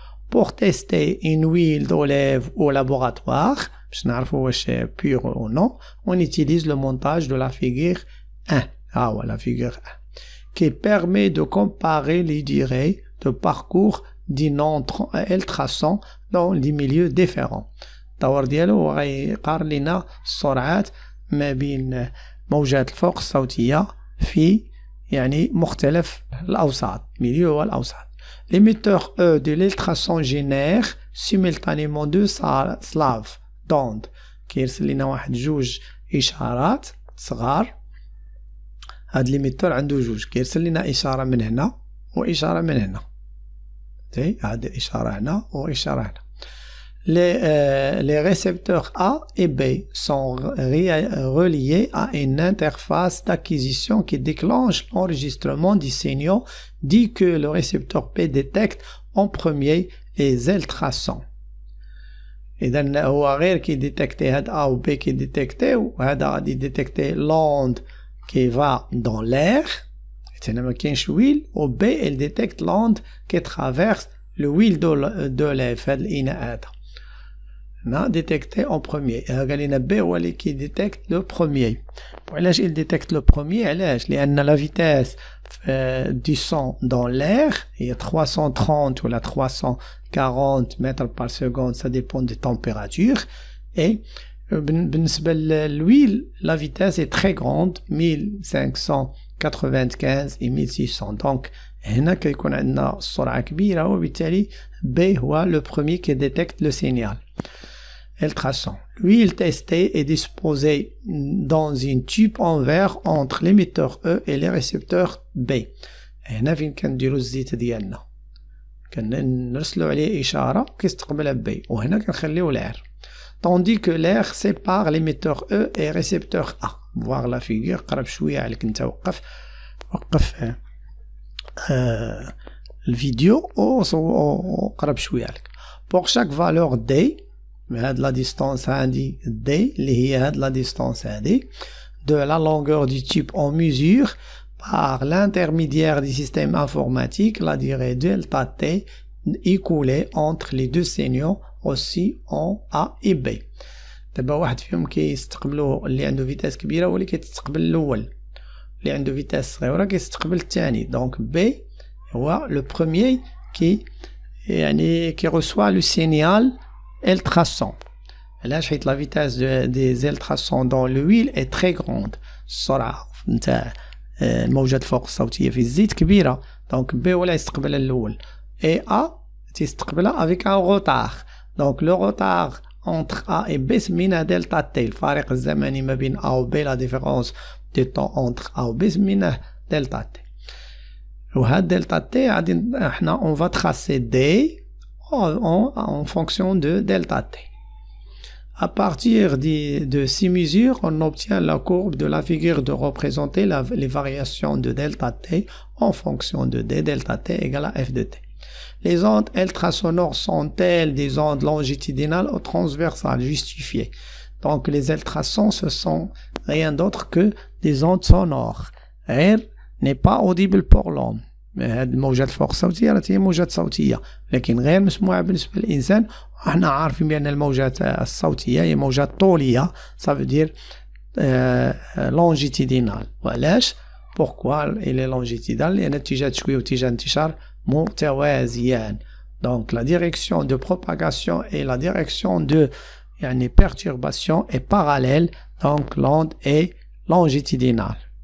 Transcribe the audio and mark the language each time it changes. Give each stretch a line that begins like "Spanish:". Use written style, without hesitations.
French: Pour tester une huile d'olive au laboratoire, pur ou non, on utilise le montage de la figure 1, la figure 1, qui permet de comparer les durées de parcours d'un ultrason dans des milieux différents.
Arabic: الدور ديالو غيقارن لنا السرعات ما بين موجات الفوق الصوتية في مختلف الأوساط, milieu والأوساط.
French: L'émetteur E de l'ultrason génère simultanément deux slaves d'onde
Arabic: كيرسل لنا واحد جوج إشارات صغار. هاد ليميتور عنده جوج, كيرسل لنا إشارة من هنا وإشارة من هنا. هاد إشارة هنا وإشارة هنا.
French: Les récepteurs A et B sont reliés à une interface d'acquisition qui déclenche l'enregistrement des signaux dès que le récepteur P détecte en premier les ultrasons.
Arabic: إذا هو غير كي ديتكتي هاد A و B كي ديتكتيو, وهذا غادي ديتكتي
French: l'onde qui va dans l'air,
Arabic: هنا ما كاينش ويل, و B
French: elle détecte l'onde qui traverse le huile d'olive
Arabic: في هاد الإناء هذا. هنا ديتكتي
French: en premier.
Arabic: قال لنا B هو اللي كي ديتكت
French: لو بروميي.
Arabic: وعلاش
French: il détecte le premier؟
Arabic: علاش؟ لأن
French: la vitesse du son dans l'air هي 330 ولا 340 mètres par seconde, ça dépend des températures. Et
Arabic: بالنسبة للhuile,
French: la vitesse est très grande, 1595 et 1600. Donc
Arabic: هنا كيكون عندنا السرعة كبيرة, وبالتالي
French: B هو le premier qui détecte le signal. Ultrason. L'huile testée est disposée dans une tube en verre entre l'émetteur E et les récepteurs B.
Arabic: هنا فين كنديرو الزيت ديالنا, كنرسلو عليه إشارة كيستقبلها B, وهنا كنخليو l'air.
French: Tandis que l'air sépare l'émetteur E et récepteur A. Voir la figure,
Arabic: قرب شوية عليك انت, وقف الفيديو وقرب شوية عليك.
French: Pour chaque valeur D, هاد la distance هادي D
Arabic: اللي هي هاد
French: la distance هادي, de la longueur du tube en mesure par l'intermédiaire du système informatique la durée delta T écoulée entre les deux signaux aussi en A et B.
Arabic: دابا واحد فيهم كيستقبلو اللي عنده فيتاس كبيرة واللي كيستقبل الأول, اللي عنده فيتاس صغيرة كيستقبل الثاني. دونك B هو
French: le premier qui reçoit le signal ultrason.
Arabic: علاش؟ حيت
French: la vitesse des ultrasons dans l'huile est très grande.
Arabic: السرعة نتاع الموجات الفوق الصوتية في الزيت كبيرة. دونك B ولا يستقبلها الأول, et A تيستقبلها
French: avec un retard. Donc le retard entre A et B
Arabic: سميناه
French: delta T.
Arabic: الفارق الزمني ما بين A و B,
French: la différence de temps entre A
Arabic: و B سميناه delta T. وهاد delta T غادي احنا
French: on va tracer D en fonction de delta T. À partir de ces mesures, on obtient la courbe de la figure de représenter les variations de delta T en fonction de D. Delta T égale à F de T. Les ondes ultrasonores sont-elles des ondes longitudinales ou transversales justifiées? Donc les ultrasons, ce sont rien d'autre que des ondes sonores
Arabic: غير
French: n'est pas audible pour l'homme.
Arabic: هاد الموجات الفوق الصوتية راه هي موجات صوتية لكن غير مسموعة بالنسبة للإنسان. احنا عارفين بأن الموجات الصوتية هي موجات طولية
French: ça veut dire longitudinal.
Arabic: وعلاش؟
French: pourquoi il est longitudinal؟
Arabic: لأن اتجاه تشويه واتجاه انتشار متوازيان.
French: donc la direction de propagation et la direction de
Arabic: يعني
French: perturbation est parallèle, donc l'onde est longitudinale.